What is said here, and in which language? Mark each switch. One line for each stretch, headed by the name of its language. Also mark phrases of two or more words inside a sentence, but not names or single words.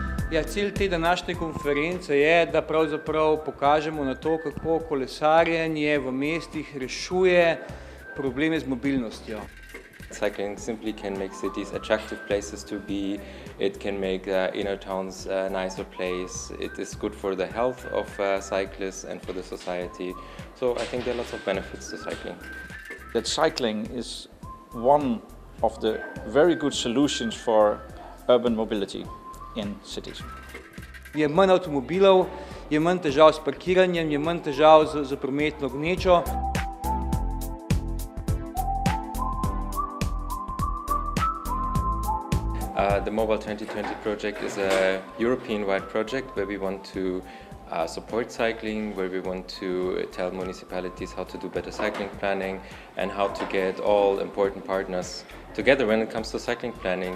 Slovenian: Ja, cilj te današnje konference je, da pravzaprav pokažemo na to, kako kolesarjenje v mestih rešuje probleme z mobilnostjo.
English: Cycling simply can make cities attractive places to be. It can make inner towns a nicer place. It is good for the health of cyclists and for the society. So I think there are lots of benefits to cycling. That cycling is one of the very good solutions for urban mobility in cities.
Slovenian: Je manj avtomobilov, je manj težav s parkiranjem, je manj težav z prometno gnečo.
English: The Mobile 2020 project is a European-wide project where we want to support cycling, where we want to tell municipalities how to do better cycling planning and how to get all important partners together when it comes to cycling planning.